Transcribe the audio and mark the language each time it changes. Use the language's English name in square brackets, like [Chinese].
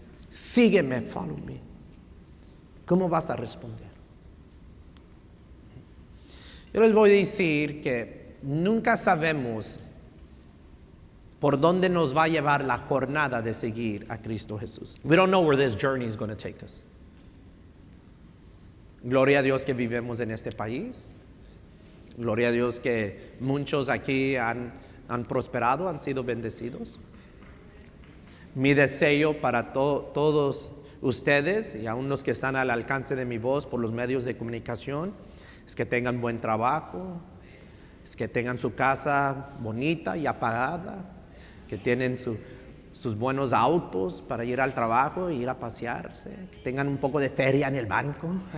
[Spanish] Sígueme, [English] follow me. [Spanish] ¿Cómo vas a responder? Yo les voy a decir que nunca sabemos por dónde nos va a llevar la jornada de seguir a Cristo Jesús. [English] We don't know where this journey is going to take us. [Spanish] Gloria a Dios que vivimos en este país. Gloria a Dios que muchos aquí han prosperado, han sido bendecidos. Mi deseo para todos ustedes y aún los que están al alcance de mi voz por los medios de comunicación es que tengan buen trabajo, es que tengan su casa bonita y apagada, que tienen sus buenos autos para ir al trabajo e ir a pasearse, que tengan un poco de feria en el banco.